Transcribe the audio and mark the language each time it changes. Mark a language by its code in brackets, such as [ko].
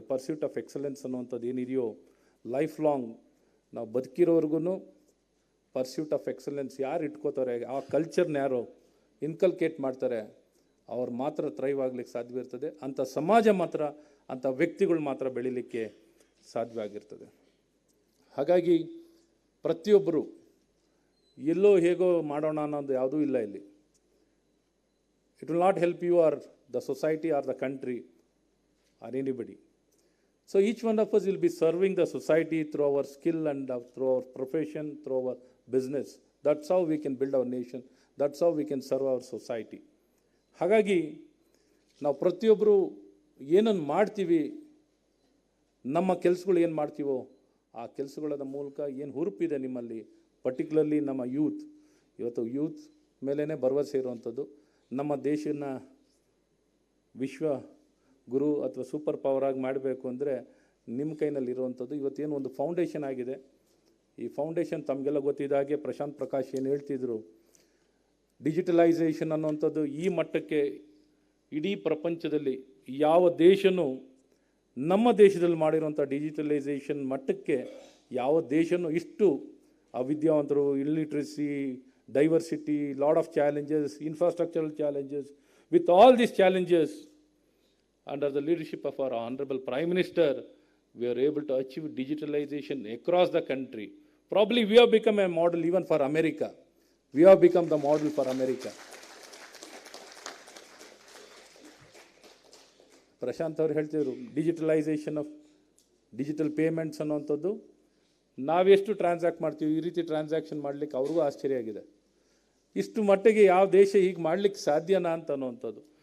[kn] Pursuit of excellence ಅನ್ನುವಂಥದ್ದು ಏನಿದೆಯೋ life long ನಾವು ಬದುಕಿರೋರ್ಗು ಪರ್ಸ್ಯೂಟ್ ಆಫ್ ಎಕ್ಸಲೆನ್ಸ್ ಯಾರು ಇಟ್ಕೋತಾರೆ, ಆ ಕಲ್ಚರ್ನ ಯಾರು ಇನ್ಕಲ್ಕೇಟ್ ಮಾಡ್ತಾರೆ, ಅವ್ರು ಮಾತ್ರ ಥ್ರೈವ್ ಆಗಲಿಕ್ಕೆ ಸಾಧ್ಯ ಇರ್ತದೆ. ಅಂಥ ಸಮಾಜ ಮಾತ್ರ, ಅಂಥ ವ್ಯಕ್ತಿಗಳು ಮಾತ್ರ ಬೆಳೀಲಿಕ್ಕೆ ಸಾಧ್ಯವಾಗಿರ್ತದೆ. ಹಾಗಾಗಿ ಪ್ರತಿಯೊಬ್ಬರು ಎಲ್ಲೋ ಹೇಗೋ ಮಾಡೋಣ ಅನ್ನೋದು ಯಾವುದೂ ಇಲ್ಲ ಇಲ್ಲಿ. [en] It will not help you or the society or the country or anybody. So each one of us will be serving the society through our skill and through our profession, through our business. That's how we can build our nation. That's how we can serve our society. [kn] ಹಾಗಾಗಿ ನಾವು ಪ್ರತಿಯೊಬ್ಬರು ಏನನ್ನು ಮಾಡ್ತೀವಿ, ನಮ್ಮ ಕೆಲಸಗಳು ಏನು ಮಾಡ್ತೀವೋ ಆ ಕೆಲಸಗಳ ಮೂಲಕ ಏನು ಹುರುಪಿದೆ ನಿಮ್ಮಲ್ಲಿ, ಪರ್ಟಿಕ್ಯುಲರ್ಲಿ ನಮ್ಮ ಯೂತ್, ಇವತ್ತು ಯೂತ್ ಮೇಲೇ ಭರವಸೆ ಇರುವಂಥದ್ದು. ನಮ್ಮ ದೇಶನ ವಿಶ್ವ ಗುರು ಅಥವಾ ಸೂಪರ್ ಪವರ್ ಆಗಿ ಮಾಡಬೇಕು ಅಂದರೆ ನಿಮ್ಮ ಕೈನಲ್ಲಿರುವಂಥದ್ದು. ಇವತ್ತೇನು ಒಂದು ಫೌಂಡೇಶನ್ ಆಗಿದೆ. ಈ ಫೌಂಡೇಶನ್ ತಮಗೆಲ್ಲ ಗೊತ್ತಿದ್ದ ಹಾಗೆ ಪ್ರಶಾಂತ್ ಪ್ರಕಾಶ್ ಏನು ಹೇಳ್ತಿದ್ರು, ಡಿಜಿಟಲೈಸೇಷನ್ ಅನ್ನುವಂಥದ್ದು ಈ ಮಟ್ಟಕ್ಕೆ ಇಡೀ ಪ್ರಪಂಚದಲ್ಲಿ ಯಾವ ದೇಶನೂ ನಮ್ಮ ದೇಶದಲ್ಲಿ ಮಾಡಿರುವಂಥ ಡಿಜಿಟಲೈಸೇಷನ್ ಮಟ್ಟಕ್ಕೆ ಯಾವ ದೇಶನೂ ಇಷ್ಟು ಅವಿದ್ಯಾವಂತರು, illiteracy, [en] diversity, lot of challenges, infrastructural challenges. With all these challenges, under the leadership of our Honorable Prime Minister, we are able to achieve digitalization across the country. Probably we have become a model even for America. We have become the model for America. [kn] Prashant ಅವರು ಹೇಳ್ತಿದ್ರು, digitalisation of digital payments ಅನ್ನೋವಂಥದ್ದು ನಾವೆಷ್ಟು transact ಮಾಡ್ತೀವಿ, ಈ ರೀತಿ transaction ಮಾಡಲಿಕ್ಕೆ ಅವ್ರಿಗೂ ಆಶ್ಚರ್ಯ ಆಗಿದೆ. ಇಷ್ಟು ಮಟ್ಟಿಗೆ ಯಾವ ದೇಶ ಹೀಗೆ ಮಾಡಲಿಕ್ಕೆ ಸಾಧ್ಯನಾ ಅಂತ ಅನ್ನುವಂಥದ್ದು.